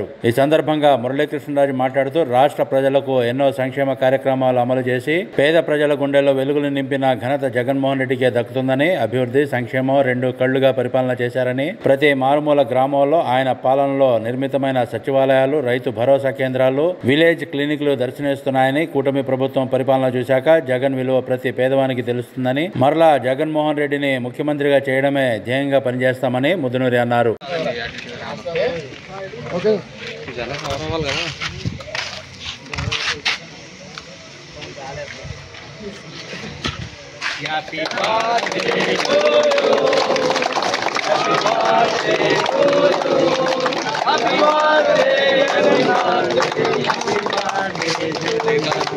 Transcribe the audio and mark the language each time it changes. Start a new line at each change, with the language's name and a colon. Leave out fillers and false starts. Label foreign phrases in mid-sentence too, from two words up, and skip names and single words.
Telugu: ఈ సందర్భంగా మురళీకృష్ణరాజు మాట్లాడుతూ రాష్ట్ర ప్రజలకు ఎన్నో సంక్షేమ కార్యక్రమాలు అమలు చేసి పేద ప్రజల గుండెల్లో వెలుగులు నింపిన ఘనత జగన్మోహన్ రెడ్డికే దక్కుతుందని, అభివృద్ధి సంక్షేమం రెండు కళ్లుగా పరిపాలన చేశారని, ప్రతి మారుమూల గ్రామంలో ఆయన పాలనలో నిర్మితమైన సచివాలయాలు, రైతు భరోసా కేంద్రాలు,
English: village clinics
Telugu: దర్శనమిస్తున్నాయని, కూటమి ప్రభుత్వం పరిపాలన చూశాక జగన్ విలువ ప్రతి పేదవానికి తెలుస్తుందని, మరలా జగన్మోహన్ రెడ్డిని ముఖ్యమంత్రిగా చేయడమే ధ్యేయంగా పనిచేస్తామని ముదునూరి అన్నారు.
English: Happy birthday to you. Happy birthday to you. Happy birthday, happy birthday, happy birthday to you.